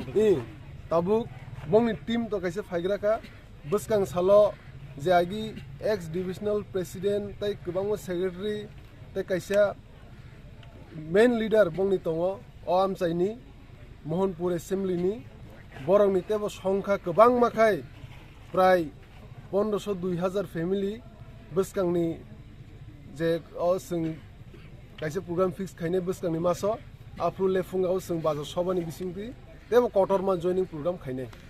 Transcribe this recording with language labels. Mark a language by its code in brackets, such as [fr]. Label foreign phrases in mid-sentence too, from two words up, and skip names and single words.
[trp] tabuk bongni team to kaise phaigraka buskang salo je agi [en] ex divisional president [trp] tai kubangmo secretary tai kaisa [en] main leader [trp] bongni tongo o amsaini Mohanpur assembly ni borong ni tebo songkha kubang makai প্রায় 1500-2000 ফ্যামিলি বসকাংনি যে অসং কাইসে [en] program fix [trp] খাইনে বসকাংনি মাসো আফ্রু লেফুঙ্গাও সং বাজো সবানি বিসিংতি তেব কটরমান [en] joining program [trp] খাইনে